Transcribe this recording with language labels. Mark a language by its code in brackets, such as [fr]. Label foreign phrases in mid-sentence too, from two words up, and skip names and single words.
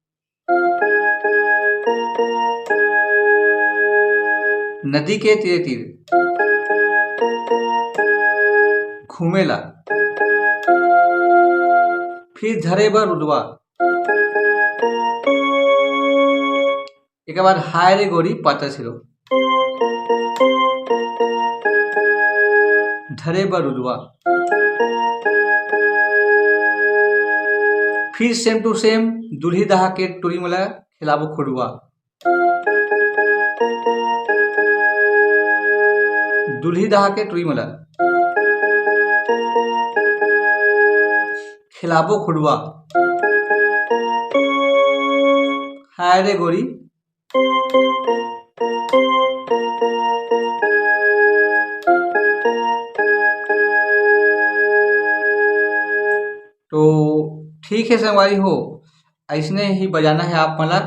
[hne] नदी के तीरे तीर घुमेला, फिर धरे बर रुदवा, एक बार हाय रे गोरी पातर सिलो धरे बर रुदवा, फिर [en] same to same [hne] दुल्ही दहा के टूरी मला खिलाबो खुडवा। दुल्ही दहा के टूरी मला खिलाबो खुडवा, हाय रे गोरी तो ठीक है संगवारी हो, ऐसने ही बजाना है आप मला।